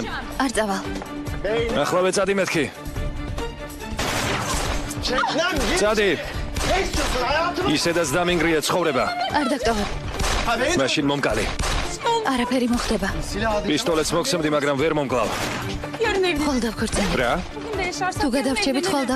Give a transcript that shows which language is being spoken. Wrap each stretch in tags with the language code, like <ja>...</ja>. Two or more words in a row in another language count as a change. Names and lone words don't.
<ka>არ წავალ ახლავე წადი მეთქი. წადი. ისედაც დამინგრია ცხოვრება. არ დაგტოვებ მაშინ მომკალი. არაფერი მოხდება პისტოლეტს მოგცემდი, მაგრამ ვერ მომკლავ.</ka> <tr>Yarın evde.</tr> <ka>ხოლ დავქორწინდებით რა?</ka> <tr>Bugün de yaşarsak</tr> <ka>თუ</ka> <tr>yarın</tr> <ka>გადავრჩებით ხოლ</ka> <tr>evlenirim.</tr>